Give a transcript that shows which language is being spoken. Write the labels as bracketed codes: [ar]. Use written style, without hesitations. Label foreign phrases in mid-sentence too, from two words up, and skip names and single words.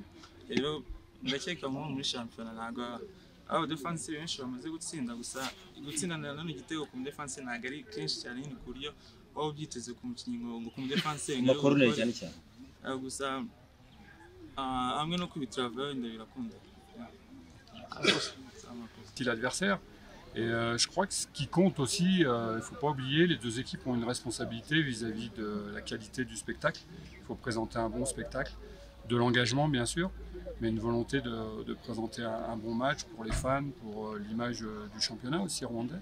[rw] Rero ndakeka nko muri shampiyona ntabwo aba defense benshi bamaze gutsinda, gusa gutsinda none igitego ku defense ntabwo ari kenshi cyane nyine ku buryo waba ubyiteze ku mukinnyi ngo ku defense makorone cyane cyane gusa hamwe no kubitiravugaho wenda birakunda [fr] l'adversaire. Et je crois que ce qui compte aussi, il ne faut pas oublier, les deux équipes ont une responsabilité vis-à-vis de la qualité du spectacle. Il faut présenter un bon spectacle, de l'engagement bien sûr, mais une volonté de présenter un bon match pour les fans, pour l'image du championnat aussi rwandais.